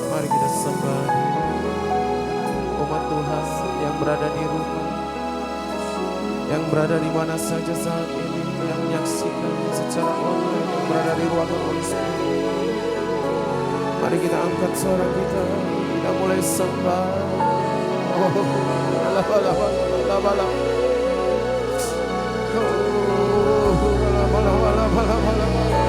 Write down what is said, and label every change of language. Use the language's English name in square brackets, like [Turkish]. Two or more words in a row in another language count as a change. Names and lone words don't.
[Indonesian] Mari kita sembah umat Tuhan yang berada di rumah, yang berada di mana saja saat ini, yang menyaksikan secara online, yang berada di ruangan Holy Spirit. Mari kita angkat suara kita, kita mulai sembah. Oh, bala-bala-bala-bala. Oh, bala-bala-bala-bala-bala.